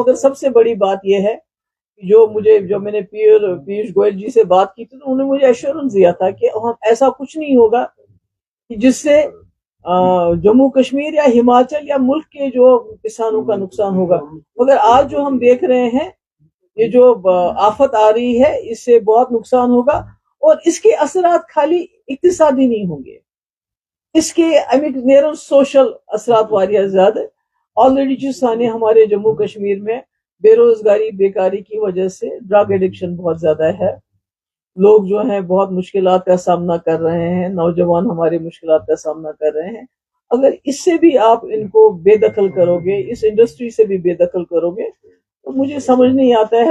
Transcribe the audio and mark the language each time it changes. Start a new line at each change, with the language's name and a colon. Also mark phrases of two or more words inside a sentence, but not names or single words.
Urdu: مگر سب سے بڑی بات یہ ہے جو میں نے پیوش گوئل جی سے بات کی تھی, تو انہوں نے مجھے ایشورنس دیا تھا کہ ایسا کچھ نہیں ہوگا جس سے جموں کشمیر یا ہماچل یا ملک کے جو کسانوں کا نقصان ہوگا. مگر آج جو ہم دیکھ رہے ہیں, یہ جو آفت آ رہی ہے, اس سے بہت نقصان ہوگا. اور اس کے اثرات خالی اقتصادی نہیں ہوں گے, اس کے
Kashmiri: نیرن سوشل اثرات واریاہ زیادہ.
Urdu: آلریڈی جو سانے ہمارے جموں کشمیر میں بے روزگاری بیکاری کی وجہ سے
English: drug addiction
Urdu: بہت زیادہ ہے. لوگ جو ہیں بہت مشکلات کا سامنا کر رہے ہیں, نوجوان ہمارے مشکلات کا سامنا کر رہے ہیں. اگر اس سے بھی آپ ان کو بے دخل کرو گے, اس انڈسٹری سے بھی بے دخل کرو گے, تو مجھے سمجھ نہیں آتا ہے.